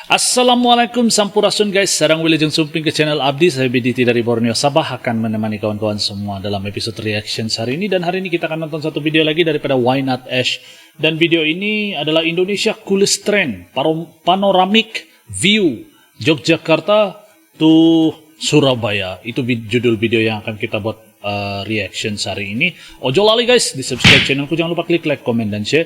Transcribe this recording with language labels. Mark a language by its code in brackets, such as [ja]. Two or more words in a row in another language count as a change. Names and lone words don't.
[su] Assalamualaikum sampurasun guys, sarang wilujeng sumping ke channel Abdi. [ms] Saya BDT dari Borneo Sabah akan menemani kawan-kawan semua dalam episode reaction hari ini. Dan hari ini kita akan nonton satu video lagi daripada Why Not Ash. Dan video ini adalah Indonesia Coolest Trend Panoramic View Yogyakarta to Surabaya. Itu judul video yang akan kita buat reaction hari ini. [jv] Ojo lali [ms] guys, di subscribe channelku, jangan lupa klik like, komen, dan share.